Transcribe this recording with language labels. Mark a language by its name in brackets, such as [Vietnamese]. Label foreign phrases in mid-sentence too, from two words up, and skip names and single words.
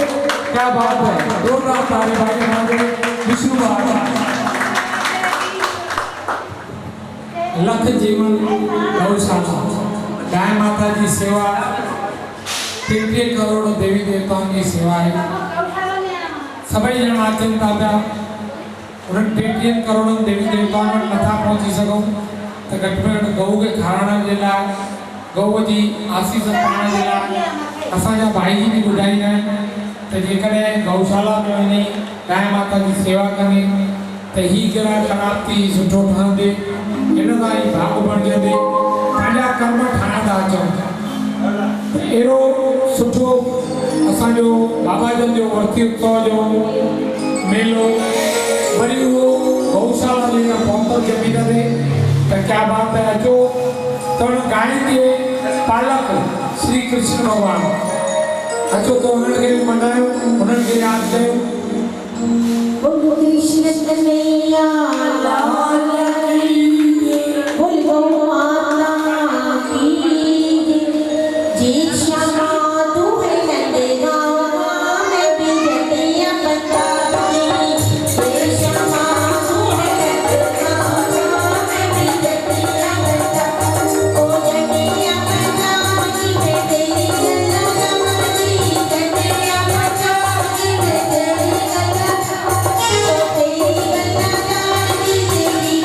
[Hindi] क्या बात है, जोरदार तारीफ़ आहे हमारे विष्णु बाबा। लख जीवन गौशाला गाय माता जी सेवा 33 करोड़ देवी देवताओं की सेवा है। [Sindhi] सभी जन अचन था पिया उन्हनि 33 करोड़ देवी देवताओं में नथा पहुंची सघूं तो घट में घट गऊ के खाराइण जे लाइ गऊ जी आसीस पाइण जे लाइ असांजा भाई जी भी ॿुधाईंदा आहिनि त जेकॾहिं गौशाला में वञी गाय माता जी सेवा कंदी त ही ग्रह ख़राब थी सुठो ठहंदे हिन सां ई भाग बणजंदे पंहिंजा कर्म ठाहींदा अचूं। अहिड़ो सुठो असांजो बाबा जन जो वर्ती उत्सव जो मेलो वरी उहो गौशाला जी पहुतो ज़मीन ते त [Hindi] क्या बात है। [Sindhi] अचो तो गाय के पालक श्री कृष्ण भगवान अचो तो उन्हनि खे मनायो उन्हनि खे यादि कयो। [Hindi] बोलो कृष्ण कन्हैया लाल की बोल गौ माता की जय श्यामा तू है नंदगांव में भी जटिया बता जय श्यामा तू है नंदगांव में भी जटिया बता ओ जटिया बता की बेटे गंगा जी जटिया बता की बेटे गंगा ओ तेरी गंगा जी